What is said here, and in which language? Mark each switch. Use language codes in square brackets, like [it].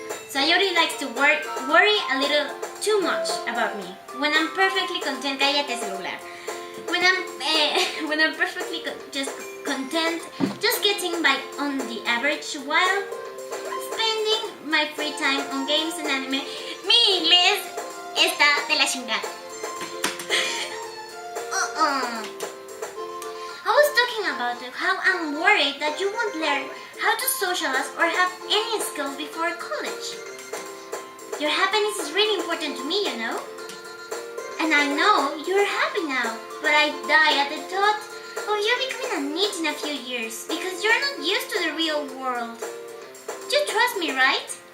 [en] Sayori likes to worry a little too much about me. When I'm perfectly content, [es] cállate celular. [en] When I'm perfectly content, just getting by on the average while spending my free time on games and anime. [es] Mi inglés está de la chingada. [en] I was talking about how I'm worried that you won't learn how to socialize or have any skills before college. Your happiness is really important to me, you know. And I know you're happy now, but I die at the thought of you becoming a NEET in a few years because you're not used to the real world. You trust me, right?